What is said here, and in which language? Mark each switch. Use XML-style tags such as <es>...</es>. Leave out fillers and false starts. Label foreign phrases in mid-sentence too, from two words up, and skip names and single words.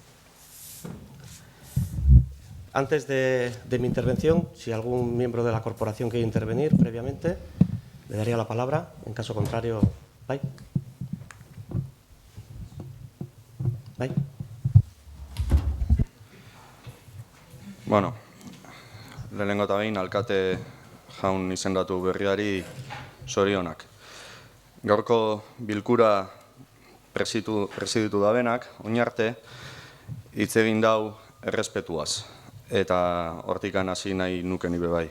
<es>Antes de mi intervención, si algún miembro de la corporación quiere intervenir previamente, le daría la palabra. En caso contrario,</es> <en>bye. Bye.</en> <eu>Bueno, lehenengo eta behin alkate jaun izendatu berriari zorionak. Gaurko bilkura presiditu dabenak, oinarte, hitz egin dau errespetuaz, eta hortikan hasi nahi nuken ibe bai.</eu>